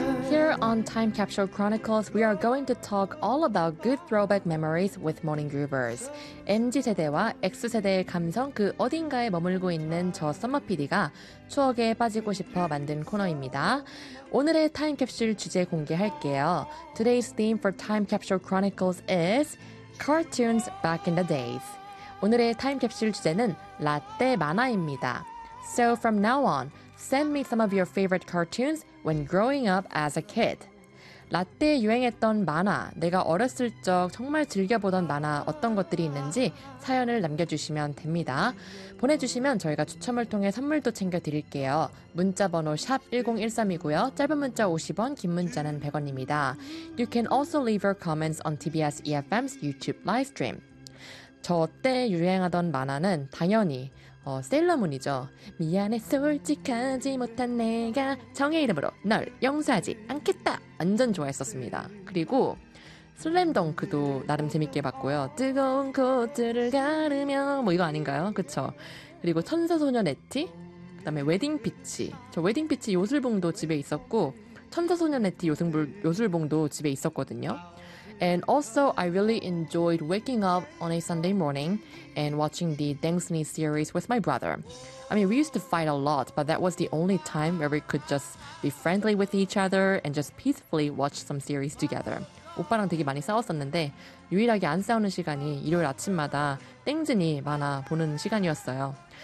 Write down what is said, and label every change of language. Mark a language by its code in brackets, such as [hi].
[en] Here on Time Capsule Chronicles, we are going to talk all about good throwback memories with Morning Groovers. [ko] MZ세대와 X세대의 감성 그 어딘가에 머물고 있는 저 썸머 PD가 추억에 빠지고 싶어 만든 코너입니다. 오늘의 Time Capsule 주제 공개할게요. [en] Today's theme for Time Capsule Chronicles is Cartoons Back in the Days. [ko] 오늘의 Time Capsule 주제는 라떼 만화입니다. [en] So from now on, send me some of your favorite cartoons when growing up as a kid. [ko] 라떼 유행했던 만화, 내가 어렸을 적 정말 즐겨보던 만화 어떤 것들이 있는지 사연을 남겨주시면 됩니다. 보내주시면 저희가 추첨을 통해 선물도 챙겨드릴게요. 문자번호 샵1013이고요. 짧은 문자 50원, 긴 문자는 100원입니다. [en] You can also leave your comments on TBS EFM's YouTube live stream. [ko] 저 때 유행하던 만화는 당연히 세일러문이죠. 미안해 솔직하지 못한 내가 정의 이름으로 널 용서하지 않겠다. 완전 좋아했었습니다. 그리고 슬램덩크도 나름 재밌게 봤고요. 뜨거운 코트를 가르며 뭐 이거 아닌가요? 그쵸? 그리고 천사소년 에티, 그 다음에 웨딩피치. 저 웨딩피치 요술봉도 집에 있었고 천사소년 에티 요술봉도 집에 있었거든요. [en] And also, I really enjoyed waking up on a Sunday morning and watching the Dengsni series with my brother. I mean, we used to fight a lot, but that was the only time where we could just be friendly with each other and just peacefully watch some series together. [ko] 오빠랑 되게 많이 싸웠었는데 유일하게 안 싸우는 시간이 일요일 아침마다 땡즈니 만화 보는 시간이었어요.